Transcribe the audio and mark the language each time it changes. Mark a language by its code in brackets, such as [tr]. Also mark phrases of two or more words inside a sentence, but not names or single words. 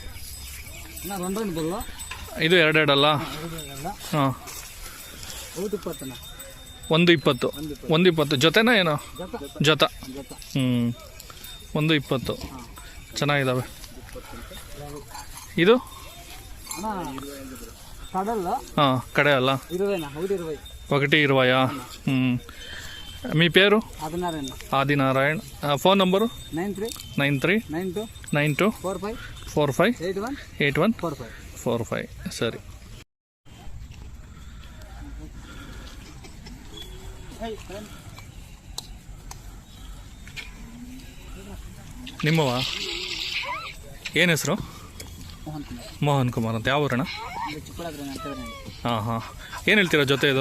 [kn] ಇದು 2 ಅಲ್ಲ? ಹಾಂ 1.20. 1.20 ಜೊತೆನಾ ಏನೋ? ಜೊತೆ. 1.20 ಚೆನ್ನಾಗಿದ್ದಾವೆ. ಇದು? ಹಾಂ ಕಡೆ ಅಲ್ಲ? 1.20. [te] మీ పేరు? ఆదినారాయణ. ఫోన్ నంబరు? 9392 45 81 45. సరే. [kn] ನಿಮ್ಮವ? ಏನು ಹೆಸರು? ಮೋಹನ್ ಕುಮಾರ್ ಅಂತ. ಯಾವ ಊರಣ್ಣ? ಹಾಂ ಹಾಂ. ಏನು ಹೇಳ್ತೀರಾ ಜೊತೆ ಇದು?